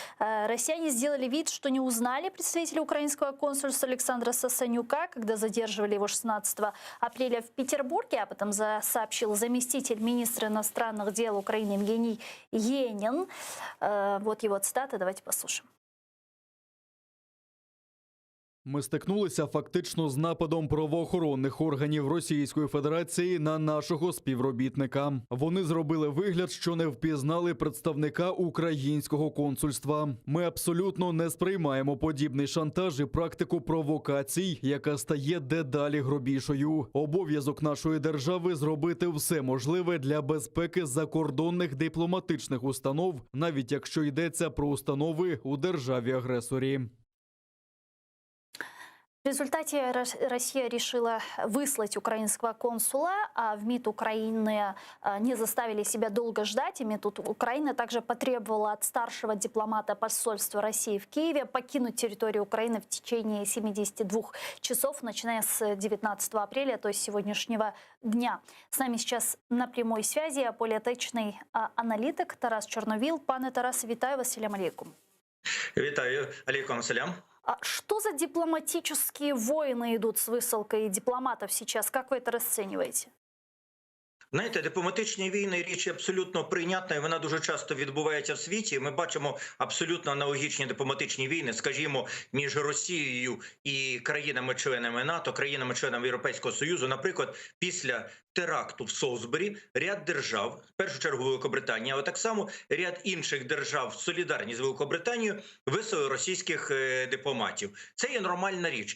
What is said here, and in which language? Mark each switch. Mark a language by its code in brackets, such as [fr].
[ru] Россияне сделали вид, что не узнали представителя украинского консульства Александра Сасанюка, когда задерживали его 16 апреля в Петербурге. Об этом сообщил заместитель министра иностранных дел Украины Евгений Енин. Вот его цитата, давайте послушаем. [uk] Ми стикнулися фактично з нападом правоохоронних органів Російської Федерації на нашого співробітника. Вони зробили вигляд, що не впізнали представника українського консульства. Ми абсолютно не сприймаємо подібний шантаж і практику провокацій, яка стає дедалі грубішою. Обов'язок нашої держави зробити все можливе для безпеки закордонних дипломатичних установ, навіть якщо йдеться про установи у державі-агресорі. [ru] В результате Россия решила выслать украинского консула, а в МИД Украины не заставили себя долго ждать. И МИД Украины также потребовала от старшего дипломата посольства России в Киеве покинуть территорию Украины в течение 72 часов, начиная с 19 апреля, то есть сегодняшнего дня. С нами сейчас на прямой связи [uk] політичний аналітик [ru] Тарас Чорновіл. [uk] Пане Тарасе, вітаю вас, салям алейкум. Вітаю, алейкум салям. [ru] А что за дипломатические войны идут с высылкой дипломатов сейчас? Как вы это расцениваете? [uk] Знаєте, дипломатичні війни – річ абсолютно прийнятна, і вона дуже часто відбувається в світі. Ми бачимо абсолютно аналогічні дипломатичні війни, скажімо, між Росією і країнами-членами НАТО, країнами-членами Європейського Союзу. Наприклад, після теракту в Солсбері ряд держав, в першу чергу Великобританія, але так само ряд інших держав, солідарні з Великобританією, вислали російських дипломатів. Це є нормальна річ.